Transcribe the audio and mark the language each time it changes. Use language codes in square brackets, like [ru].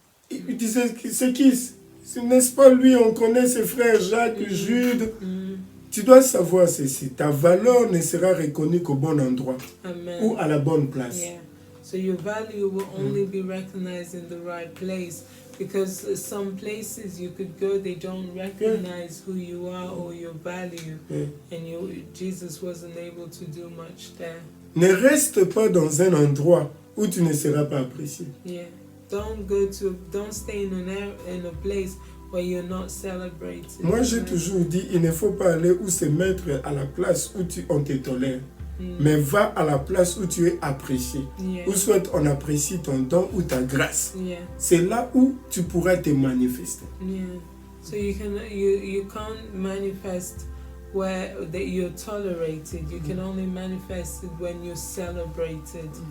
[fr] Il disait, c'est qui? N'est-ce pas lui? On connaît ses frères Jacques, Jude. Tu dois savoir ceci. Ta valeur ne sera reconnue qu'au bon endroit. Amen. Ou à la bonne place. [en] Yeah. So your value will only be recognized in the right place, because some places you could go, they don't recognize who you are or your value, and Jesus wasn't able to do much there. [fr] Ne reste pas dans un endroit où tu ne seras pas apprécié. [en] Yeah. Don't stay in a place where you're not celebrated. [fr] Moi, j'ai toujours dit, il ne faut pas aller ou se mettre à la place où on te tolère, mais va à la place où tu es apprécié, où soit on apprécie ton don ou ta grâce. C'est là où tu pourras te manifester. [en] So you can't manifest where that you're tolerated. You can only manifest it when you're celebrated.